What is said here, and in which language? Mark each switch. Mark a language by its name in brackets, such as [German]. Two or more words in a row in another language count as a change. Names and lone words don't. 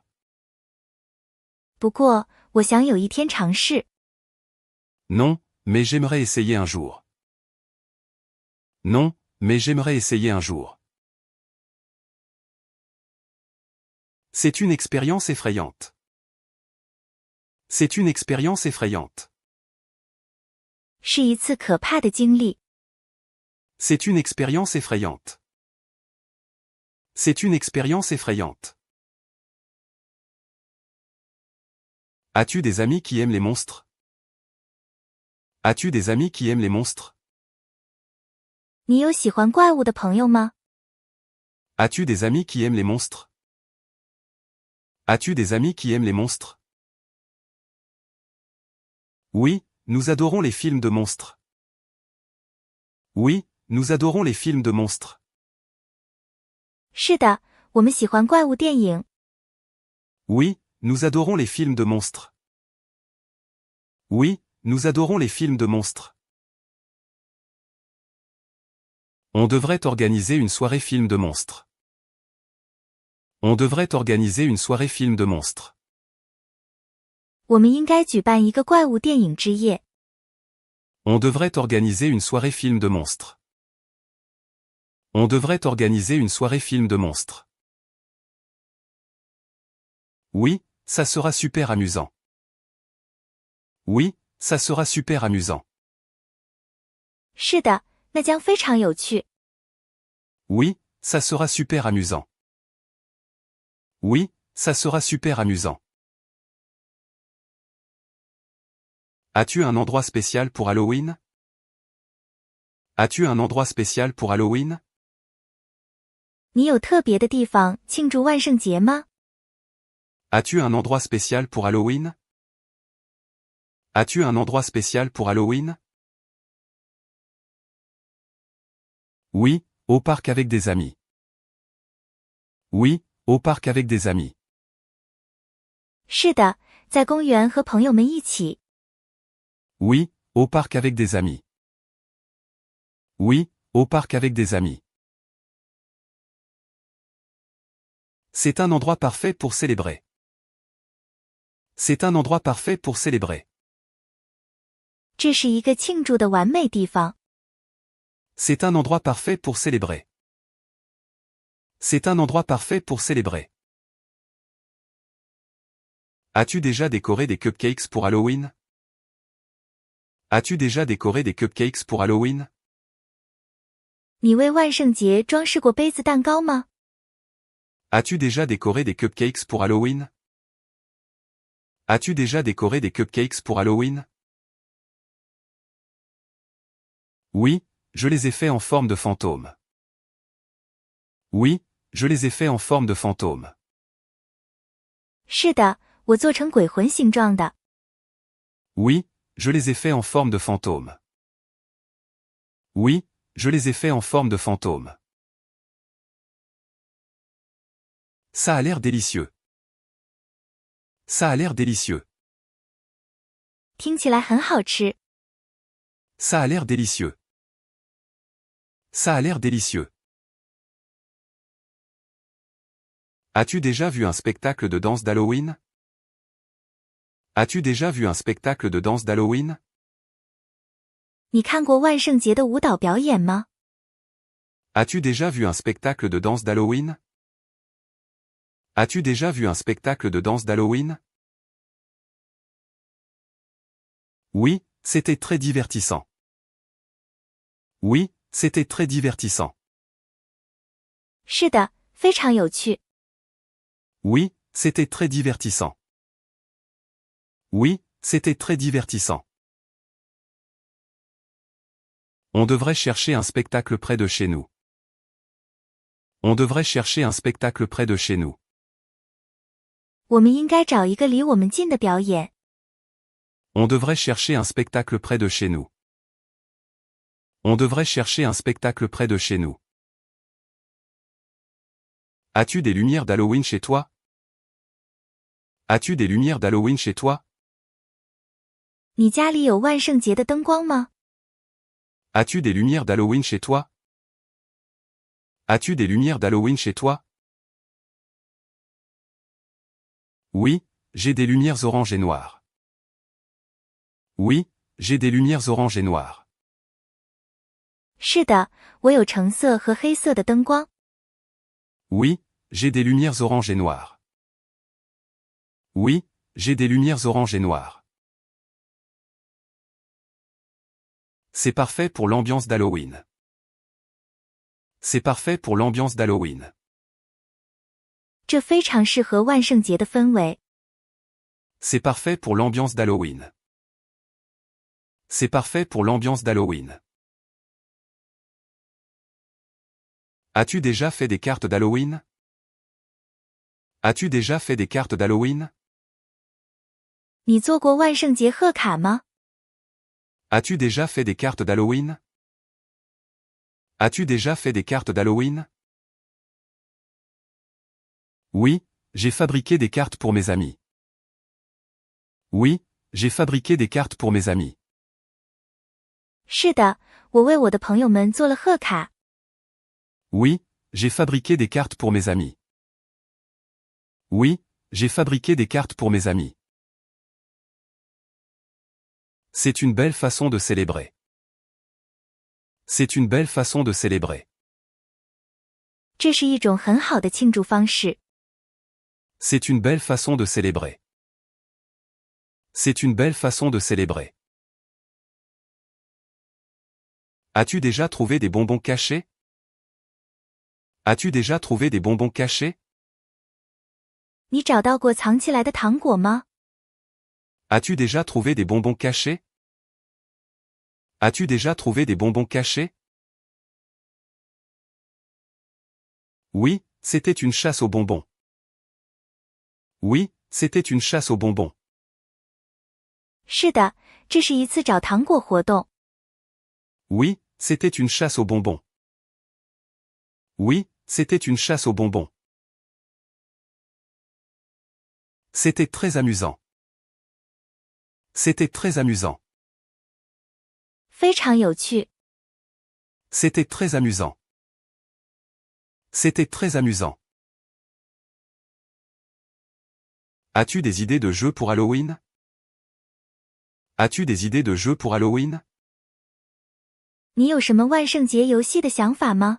[Chinese] 不过，我想有一天尝试。 [French] Non, mais j'aimerais essayer un jour. Non, mais j'aimerais essayer un jour. C'est une expérience effrayante. C'est une expérience effrayante. [Chinese] 是一次可怕的经历。 [French] C'est une expérience effrayante. C'est une expérience effrayante. As-tu des amis qui aiment les monstres? As-tu des amis qui aiment les monstres? [Chinese] 你有喜欢怪物的朋友吗？ [French] As-tu des amis qui aiment les monstres? As-tu des amis qui aiment les monstres? Oui, nous adorons les films de monstres. Oui, nous adorons les films de monstres. [Chinese] 是的，我们喜欢怪物电影。 [French] Oui, nous adorons les films de monstres. Oui, nous adorons les films de monstres. On devrait organiser une soirée film de monstres. On devrait organiser une soirée film de monstres. [Chinese] 我们应该举办一个怪物电影之夜。 [French] On devrait organiser une soirée film de monstres. On devrait organiser une soirée film de monstres. Oui, ça sera super amusant. Oui, ça sera super amusant. [Chinese] 是的，那将非常有趣。 [French] Oui, ça sera super amusant. Oui, ça sera super amusant. As-tu un endroit spécial pour Halloween? As-tu un endroit spécial pour Halloween? [Chinese] 你有特别的地方庆祝万圣节吗？ [French] As-tu un endroit spécial pour Halloween? As-tu un endroit spécial pour Halloween? Oui, au parc avec des amis. Oui, au parc avec des amis. [Chinese] 是的， 在公园和朋友们一起。 [French] Oui, au parc avec des amis. Oui, au parc avec des amis. C'est un endroit parfait pour célébrer. C'est un endroit parfait pour célébrer. [Chinese] 这是一个庆祝的完美地方。 [French] C'est un endroit parfait pour célébrer. C'est un endroit parfait pour célébrer. As-tu déjà décoré des cupcakes pour Halloween? As-tu déjà décoré des cupcakes pour Halloween? [Chinese] 你为万圣节装饰过杯子蛋糕吗？ [French] As-tu déjà décoré des cupcakes pour Halloween? As-tu déjà décoré des cupcakes pour Halloween? Oui, je les ai faits en forme de fantôme. Oui, je les ai faits en forme de fantôme. [Chinese] 是的，我做成鬼魂形状的。 [French] Oui, je les ai faits en forme de fantôme. Oui, je les ai faits en forme de fantôme. Ça a l'air délicieux. Ça a l'air délicieux. [Chinese] 听起来很好吃。 [French] Ça a l'air délicieux. Ça a l'air délicieux. As-tu déjà vu un spectacle de danse d'Halloween? As-tu déjà vu un spectacle de danse d'Halloween? [Chinese] 你看过万圣节的舞蹈表演吗？ [French] As-tu déjà vu un spectacle de danse d'Halloween? As-tu déjà vu un spectacle de danse d'Halloween? Oui, c'était très divertissant. Oui, c'était très divertissant. [Chinese] 是的，非常有趣。 [French] Oui, c'était très divertissant. Oui, c'était très divertissant. On devrait chercher un spectacle près de chez nous. On devrait chercher un spectacle près de chez nous. [Chinese] 我们应该找一个离我们近的表演。 [French] On devrait chercher un spectacle près de chez nous. On devrait chercher un spectacle près de chez nous. As-tu des lumières d'Halloween chez toi? As-tu des lumières d'Halloween chez toi? [Chinese] 你家里有万圣节的灯光吗？ [French] As-tu des lumières d'Halloween chez toi? As-tu des lumières d'Halloween chez toi? Oui, j'ai des lumières orange et noires. Oui, j'ai des lumières orange et noires. [Chinese] 是的，我有橙色和黑色的灯光。 [French] Oui, j'ai des lumières orange et noires. Oui, j'ai des lumières orange et noires. C'est parfait pour l'ambiance d'Halloween. C'est parfait pour l'ambiance d'Halloween. [Chinese] 这非常适合万圣节的氛围。 [French] C'est parfait pour l'ambiance d'Halloween. C'est parfait pour l'ambiance d'Halloween. As-tu déjà fait des cartes d'Halloween? As-tu déjà fait des cartes d'Halloween? [Chinese] 你做过万圣节贺卡吗？ [French] As-tu déjà fait des cartes d'Halloween? As-tu déjà fait des cartes d'Halloween? Oui, j'ai fabriqué des cartes pour mes amis. Oui, j'ai fabriqué des cartes pour mes amis. [Chinese] 是的，我为我的朋友们做了贺卡。 [French] Oui, j'ai fabriqué des cartes pour mes amis. Oui, j'ai fabriqué des cartes pour mes amis. C'est une belle façon de célébrer. C'est une belle façon de célébrer. [Chinese] 这是一种很好的庆祝方式。 [French] C'est une belle façon de célébrer. C'est une belle façon de célébrer. As-tu déjà trouvé des bonbons cachés? As-tu déjà trouvé des bonbons cachés? [Chinese] 你找到过藏起来的糖果吗？ [French] As-tu déjà trouvé des bonbons cachés? As-tu déjà trouvé des bonbons cachés? Oui, c'était une chasse aux bonbons. Oui, c'était une chasse aux bonbons. [Chinese] 是的，这是一次找糖果活动。 [French] Oui, c'était une chasse aux bonbons. Oui, c'était une chasse aux bonbons. C'était très amusant. C'était très amusant. [Chinese] 非常有趣。 [French] C'était très amusant. C'était très amusant. As-tu des idées de jeux pour Halloween? As-tu des idées de jeux pour Halloween? [Chinese] 你有什么万圣节游戏的想法吗？